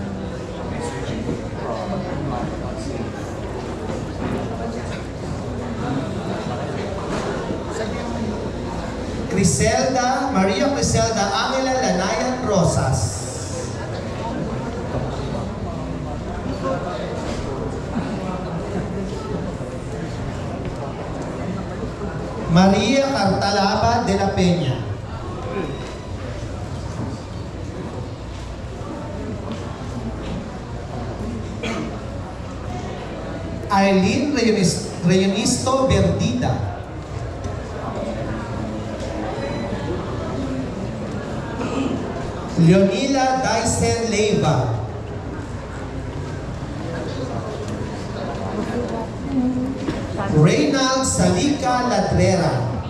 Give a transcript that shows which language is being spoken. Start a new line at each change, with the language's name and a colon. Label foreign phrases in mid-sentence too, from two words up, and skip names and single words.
Filipino: Maria Criselda Angela Lanayan Rosas. Maria Cartalaba de la Peña. Aileen Reyonisto Verdita. Leonila Dyson Leiva. Reynald Salika Ladrera.